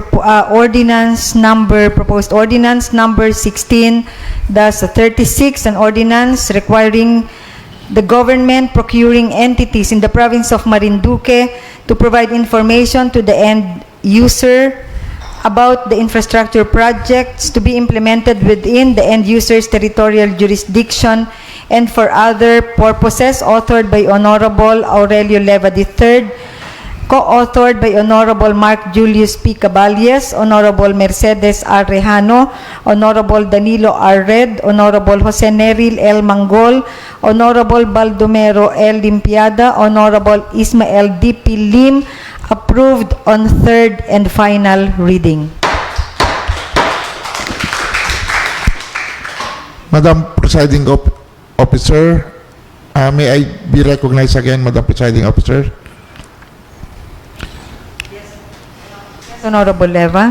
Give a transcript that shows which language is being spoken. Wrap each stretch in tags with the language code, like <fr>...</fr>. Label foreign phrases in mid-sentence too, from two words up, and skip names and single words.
<en>proposed ordinance number 16-36, an ordinance requiring the government procuring entities in the province of Marinduque to provide information to the end user about the infrastructure projects to be implemented within the end user's territorial jurisdiction and for other purposes, authored by Honorable Aurelio Leva III, co-authored by Honorable Mark Julius P. Caballes, Honorable Mercedes R. Rejano, Honorable Danilo R. Red, Honorable Jose Neril L. Mangol, Honorable Baldomero L. Limpiada, Honorable Ismael D. P. Lim, approved on third and final reading. Madam Presiding Officer, may I be recognized again, Madam Presiding Officer? Honorable Leva.</en>